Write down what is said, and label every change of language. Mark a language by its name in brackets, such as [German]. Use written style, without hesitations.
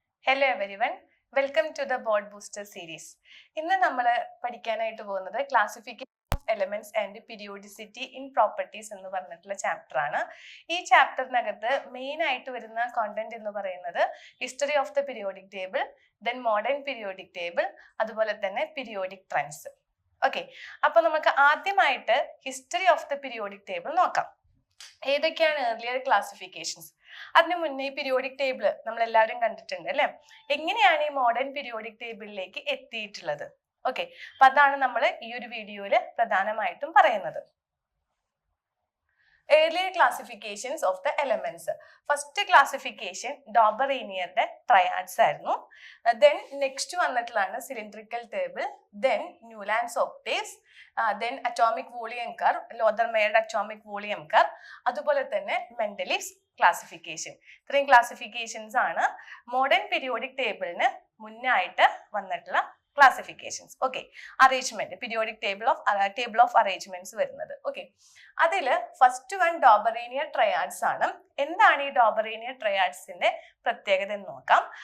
[English] Hello everyone, welcome to the Board Booster series. [Malayalam] ഇന്ന് നമ്മൾ പഠിക്കാനായിട്ട് പോകുന്നത് classification of elements and periodicity in properties എന്ന് പറഞ്ഞിട്ടുള്ള ചാപ്റ്റർ ആണ്. ഈ ചാപ്റ്ററിനകത്ത് മെയിൻ ആയിട്ട് വരുന്ന കോണ്ടന്റ് എന്ന് പറയുന്നത് history of the periodic table, then modern periodic table, അതുപോലെ തന്നെ പീരിയോഡിക് ട്രെൻഡ്സ്. ഓക്കെ, അപ്പൊ നമുക്ക് ആദ്യമായിട്ട് history of the periodic table നോക്കാം. ഏതൊക്കെയാണ് ഏർലിയർ ക്ലാസിഫിക്കേഷൻസ്? അതിനു മുന്നേ ഈ പീരിയോഡിക് ടേബിൾ നമ്മൾ എല്ലാവരും കണ്ടിട്ടുണ്ട് അല്ലെ? എങ്ങനെയാണ് ഈ മോഡേൺ പീരിയോഡിക് ടേബിളിലേക്ക് എത്തിയിട്ടുള്ളത്? ഓക്കെ, അപ്പൊ അതാണ് നമ്മൾ ഈ ഒരു വീഡിയോയിൽ പ്രധാനമായിട്ടും പറയുന്നത്. [English] Earlier classifications of the elements. First classification [Malayalam] ഡോബറേനിയറുടെ triads ആയിരുന്നു. [English] Then next [Malayalam] വന്നിട്ടുള്ളതാണ് cylindrical table, then Newland's octaves, then atomic volume curve, ലോദർമെയറുടെ atomic volume curve, അതുപോലെ തന്നെ മെൻഡലീവ്സ് ക്ലാസിഫിക്കേഷൻ. ഇത്രയും ക്ലാസിഫിക്കേഷൻസ് ആണ് മോഡേൺ പീരിയോഡിക് ടേബിളിന് മുന്നായിട്ട് വന്നിട്ടുള്ള classifications. Okay, arrangement periodic table of arrangements വരുന്നത്. Okay, അതില് ഫസ്റ്റ് വൺ ഡോബറേനിയർ ട്രയാഡ്സ് ആണ്. എന്താണ് ഈ ഡോബറേനിയർ ട്രയാഡ്സിന്റെ പ്രത്യേകത എന്ന് നോക്കാം.